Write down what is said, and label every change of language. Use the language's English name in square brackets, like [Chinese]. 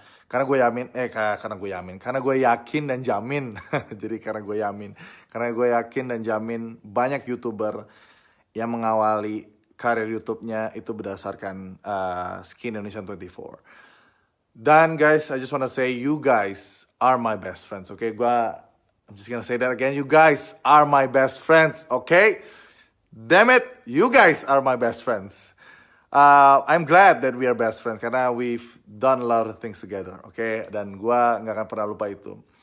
[Indonesian] Karena gue yakin dan jamin. Jadi karena gue yakin dan jamin banyak YouTuber yang mengawali karir YouTube-nya itu berdasarkan Skin Indonesian 24. [English] Dan guys, I just wanna say you guys are my best friends, okay? I'm just gonna say that again. You guys are my best friends, okay? Damn it, you guys are my best friends. I'm glad that we are best friends [Indonesian] karena [English] we've done a lot of things together, okay? [Indonesian] Dan gue nggak akan pernah lupa itu.